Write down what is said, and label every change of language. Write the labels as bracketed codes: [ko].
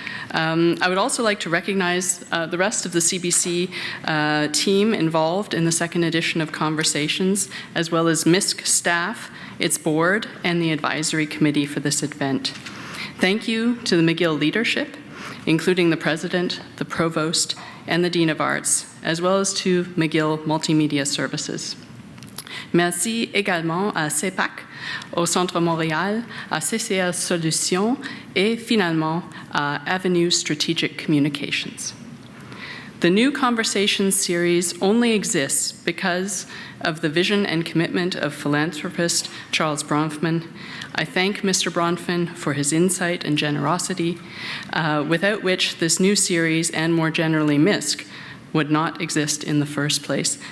[en] I would also like to recognize the rest of the CBC team involved in the second edition of Conversations, as well as MISC staff, its board, and the advisory committee for this event. Thank you to the McGill leadership, including the president, the provost, and the dean of arts, as well as to McGill Multimedia Services. [fr] Merci également à CEPAC, au Centre Montréal, à CCL Solutions, et finalement à Avenue Strategic Communications. [en] The new Conversations series only exists because of the vision and commitment of philanthropist Charles Bronfman. I thank Mr. Bronfman for his insight and generosity, without which this new series, and more generally MISC, would not exist in the first place.